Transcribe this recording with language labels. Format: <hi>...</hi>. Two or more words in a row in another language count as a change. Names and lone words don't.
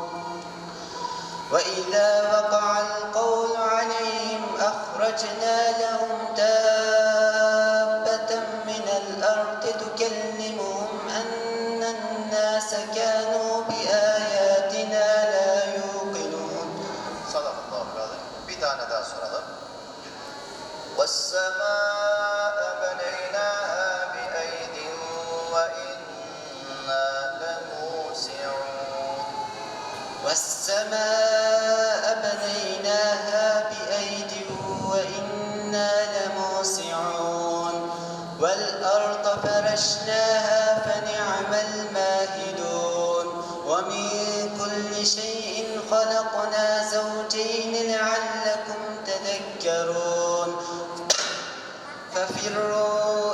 <ar>وإذا وقع القول عليهم أخرجنا لهم دابة من الأرض تكلمهم أن الناس كانوا بآياتنا لا يوقنون. صدق الله عليه.</ar> <tr>Bir tane daha soralım.</tr> <ar>وَالسَّمَاءَ بَنَيْنَاهَا بِأَيْدٍ وَإِنَّا لَمُوسِعُونَ والسماء بنيناها بأيد وإنا لموسعون والأرض فرشناها فنعم الماهدون ومن كل شيء خلقنا زوجين لعلكم تذكرون ففروا</ar>